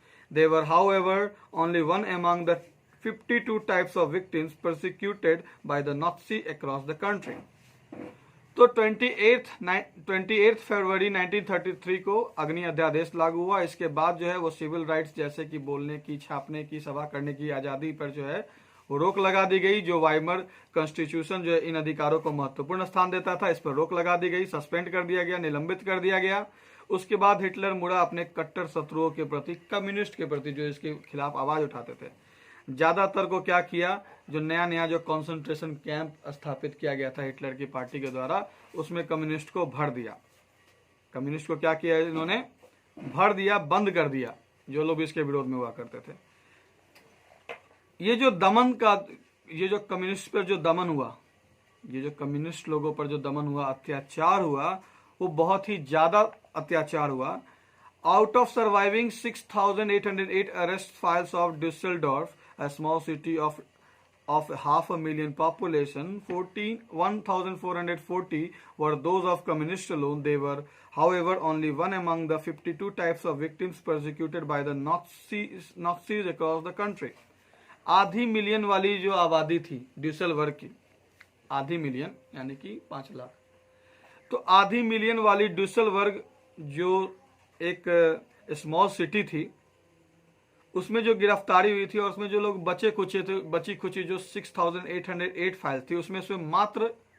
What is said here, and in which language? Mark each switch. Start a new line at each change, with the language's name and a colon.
English: They were, however, only one among the 52 types of victims persecuted by the Nazi across the country.
Hindi: तो 28 फरवरी 1933 को अग्नि अध्यादेश लागू हुआ। इसके बाद जो है वो सिविल राइट्स, जैसे कि बोलने की, छापने की, सभा करने की आजादी पर जो है वो रोक लगा दी गई। जो वाइमर कॉन्स्टिट्यूशन जो है इन अधिकारों को महत्वपूर्ण स्थान देता था, इस पर रोक लगा दी गई, सस्पेंड कर दिया गया, निलंबित कर दिया गया। उसके बाद हिटलर मुड़ा अपने कट्टर शत्रुओं के प्रति, कम्युनिस्ट के प्रति, जो इसके खिलाफ आवाज उठाते थे। ज्यादातर को क्या किया, जो नया जो कंसंट्रेशन कैंप स्थापित किया गया था हिटलर की पार्टी के द्वारा, उसमें कम्युनिस्ट को भर दिया। कम्युनिस्ट को क्या किया इन्होंने, भर दिया, बंद कर दिया, जो लोग इसके विरोध में हुआ करते थे। ये जो दमन का, ये जो कम्युनिस्ट पर जो दमन हुआ, ये जो कम्युनिस्ट लोगों पर जो दमन हुआ, अत्याचार हुआ, वो बहुत ही ज्यादा अत्याचार हुआ।
English: Out of surviving 6,808 arrest files of Dusseldorf, a small city of of 500,000 population, 1,440 were those of communists alone. They were, however, only one among the 52 types of victims persecuted by the Nazis across the country.
Hindi: आधी million वाली जो आबादी थी ड्यूसेलबर्ग की, आधी million यानी कि 5 लाख, तो आधी मिलियन वाली ड्यूसेलबर्ग जो एक स्मॉल सिटी थी, उसमें जो गिरफ्तारी हुई थी और उसमें जो लोग बची खुची जो 6,808 फाइल थी, उसमें से मात्र